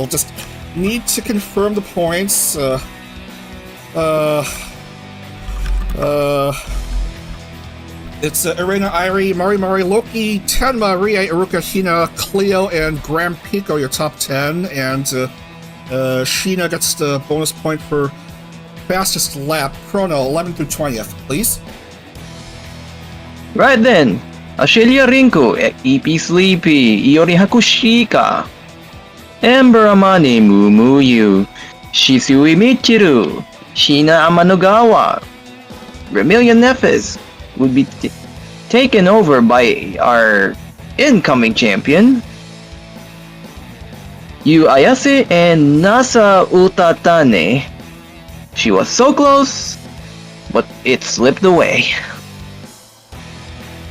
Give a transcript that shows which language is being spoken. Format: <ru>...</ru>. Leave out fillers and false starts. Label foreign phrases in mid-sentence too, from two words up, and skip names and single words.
<en>Just need to confirm the points. It's Arena, Airi, Mari, Loki, Tenma, Rie, Iruka, Hina, Cleo, and Grand Pico, your top 10. And Sheena gets the bonus point for fastest lap. Chrono, 11th through 20th, please. Right then. Ashelia Rinku, EP Sleepy, Iori Hakushika, Ember Amani, Mumuyu, Shisui Michiru, Shina Amanogawa, Remilian Nefes would be taken over by our incoming champion, Yu Ayase and Nasa Utatane. She was so close, but it slipped away.</en>